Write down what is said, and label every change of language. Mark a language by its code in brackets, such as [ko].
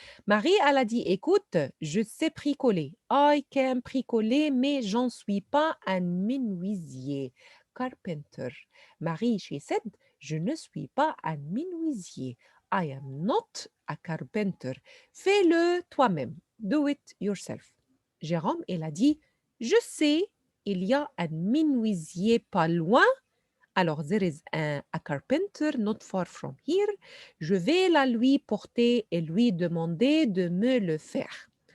[fr] Marie, elle a dit, écoute, je sais bricoler. [en] I can [fr] bricoler, mais j'en suis pas un menuisier. Carpenter. Marie, [en] she said, [fr] je ne suis pas un menuisier. [en] I am not a carpenter. [fr] Fais-le toi-même. [en] Do it yourself. [fr] Jérôme, il a dit, je sais, il y a un menuisier pas loin. Alors, [en] there is a carpenter not far from here. [fr] Je vais la lui porter et lui demander de me le faire.